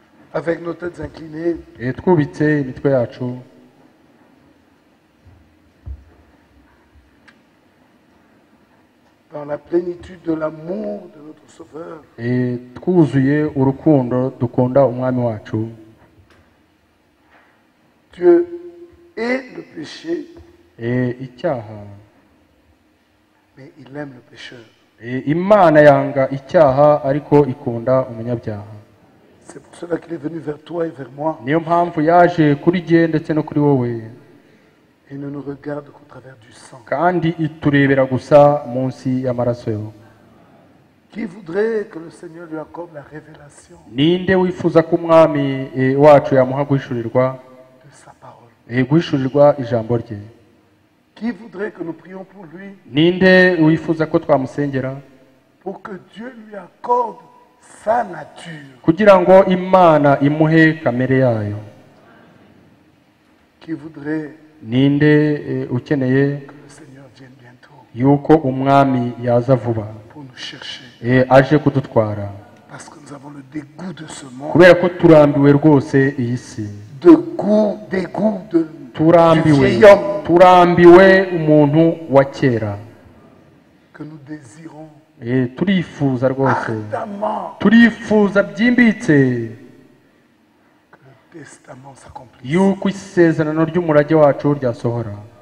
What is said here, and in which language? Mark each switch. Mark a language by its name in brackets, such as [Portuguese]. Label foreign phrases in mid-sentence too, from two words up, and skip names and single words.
[French] avec nos têtes inclinées, [Kinyarwanda] twubitse imitwe yacu [French] dans la plénitude de l'amour de notre Sauveur, [Kinyarwanda] twuzuye urukundo dukunda umwami wacu. [French] Dieu hait le péché, [Kinyarwanda] icyaha, [French] mais il aime le pécheur. [Kinyarwanda] imana yanga icyaha ariko ikunda umunyabyaha. [French] C'est pour cela qu'il est venu vers toi et vers moi. [Kinyarwanda] niyo mpamvu yaje kuri jye ndetse no kuri wowe, [French] Il ne nous regarde qu'au travers du sang. [Kinyarwanda] kandi iturebera gusa munsi y'amaraso yo. [French] Qui voudrait que le Seigneur lui accorde la révélation [Kinyarwanda] ninde wifuza ko umwami wacu yamuha guhishurirwa [French] de sa parole? [Kinyarwanda] guhishurirwa ijambo rye? [French] Qui voudrait que nous prions pour lui, [Kinyarwanda] ninde wifuza ko twamusengera [French] pour que Dieu lui accorde sa nature? [Kinyarwanda] kugira ngo imana imuhe kamere yayo? [French] Qui voudrait [Kinyarwanda] ninde ukeneye [French] que le Seigneur vienne bientôt [Kinyarwanda] yuko umwami yaza vuba [French] pour nous chercher? [Kinyarwanda] aje kudutwara, [French] Parce que nous avons le dégoût de ce monde, [Kinyarwanda] kubera ko turambiwe rwose iyi si. [French] dégoût du [Kinyarwanda] turambiwe [French] vieil homme [Kinyarwanda] turambiwe umuntu wa kera. [French] que nous désirons [Kinyarwanda] turifuza rwose, [French] ardemment [Kinyarwanda] turifuza byimbitse [French] que le testament s'accomplisse. [Kinyarwanda] yuko isezerano ry'umurage wacu ryasohora.